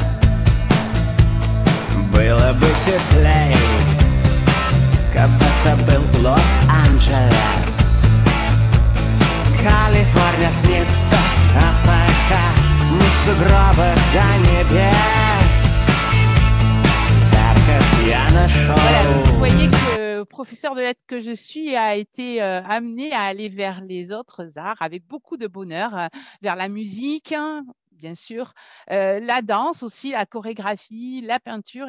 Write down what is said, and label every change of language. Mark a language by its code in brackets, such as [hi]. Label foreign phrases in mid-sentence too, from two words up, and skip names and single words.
[ru] Было бы теплей, как это был Лос-Анджелес. Калифорния снится, а пока мы в сугробах до небес. [fr] Voilà, vous voyez que professeure de lettres que je suis, a été amenée à aller vers les autres arts avec beaucoup de bonheur, vers la musique, hein, bien sûr, la danse aussi, la chorégraphie, la peinture.